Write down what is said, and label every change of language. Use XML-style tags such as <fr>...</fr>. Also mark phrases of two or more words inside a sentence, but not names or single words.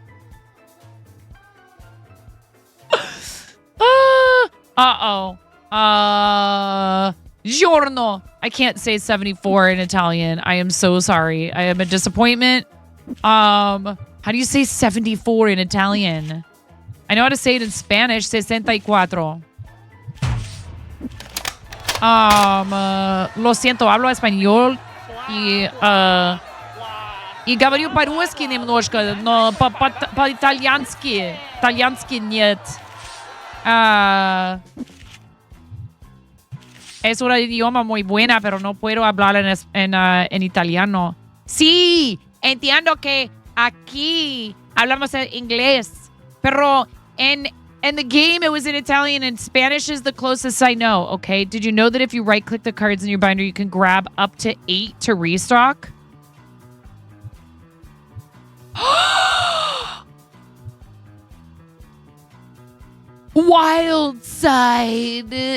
<en>Uh-oh. Giorno. I can't say 74 in Italian. I am so sorry. I am a disappointment. How do you say 74 in Italian? I know how to say it in Spanish. 64.</en> <es>Lo siento, hablo español.</es> <ru>И говорю по-русски немножко, но по-итальянски. Итальянски нет.</ru> <es>Es un idioma muy buena, pero no puedo hablar en italiano. Sí, entiendo que aquí hablamos en inglés, pero</es> <en>in the game it was in Italian, and Spanish is the closest I know, okay? Did you know that if you right-click the cards in your binder, you can grab up to 8 to restock? Wild side.</en>